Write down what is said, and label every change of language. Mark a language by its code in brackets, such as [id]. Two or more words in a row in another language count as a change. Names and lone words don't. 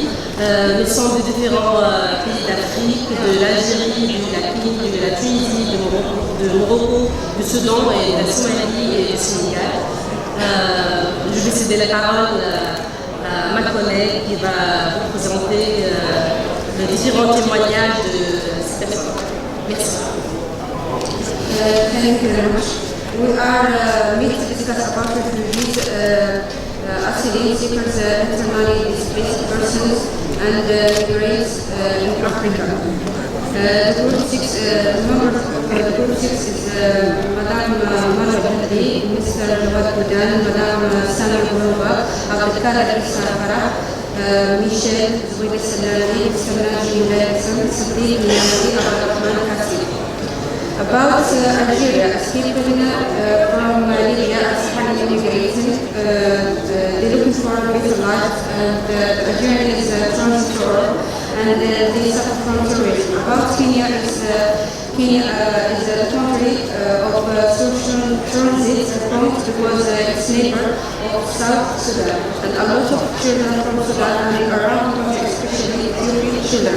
[fr] Nous sommes de différents pays d'Afrique, de l'Algérie, de la Guinée, de la Tunisie, de Morocco, du Soudan et de la Somalie et du Sénégal. Je vais céder la parole à ma collègue qui va vous présenter les différents témoignages de ces personnes. Merci. [en] Thank you very much. We are meeting to discuss about refugees, asylum seekers, internally displaced persons, and migrants in Africa. Group 6, member of Group 6 is Madame Mano Bhandi, Mr. Jawad Boudan, Madame Sana Gourouba, Abdelkader Farah, Michel Zouid Salani, Mr. Naji Melaison, Sadiq Niamdi, Abdelrahman Kassi. About Algeria, escaping from Libya as finally immigrating, they're looking for a better life, and Algeria is a transit tour, and they suffer from terrorism. About Kenya is a country of social transit point because it's neighbor of South Sudan, and a lot of children from Sudan and around the country, especially Ethiopian children.